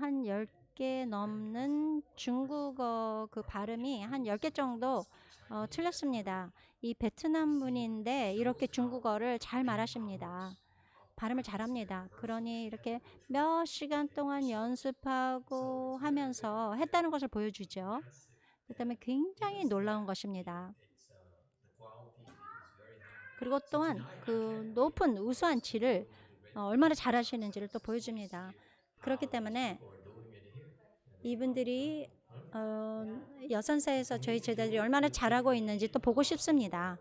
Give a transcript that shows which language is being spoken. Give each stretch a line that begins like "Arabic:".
Korean: 한 10개 넘는 중국어 그 발음이 한 10개 정도 틀렸습니다. 이 베트남 분인데 이렇게 중국어를 잘 말하십니다. 발음을 잘합니다. 그러니 이렇게 몇 시간 동안 연습하고 하면서 했다는 것을 보여주죠. 그다음에 굉장히 놀라운 것입니다.
English: It's the quality is very high.
Korean: 그리고 또한 그 높은 우수한 질을 얼마나 잘하시는지를 또 보여줍니다. 그렇기 때문에
English: Who are doing it here?
Korean: 이분들이 여선사에서 저희 제자들이 얼마나 잘하고 있는지 또 보고 싶습니다.